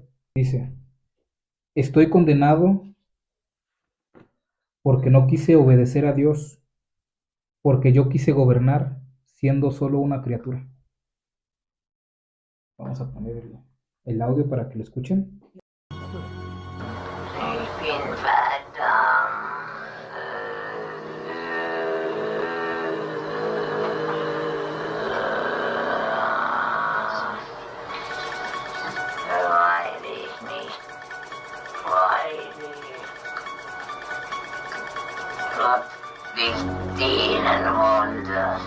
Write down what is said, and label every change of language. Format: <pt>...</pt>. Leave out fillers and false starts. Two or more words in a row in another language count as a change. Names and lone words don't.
<es>Dice, estoy condenado porque no quise obedecer a Dios, porque yo quise gobernar siendo solo una criatura. Vamos a poner el audio para que lo escuchen.</es> <de>Ich bin verdammt. Weil ich nicht freiwillig Gott nicht dienen wollte.</de>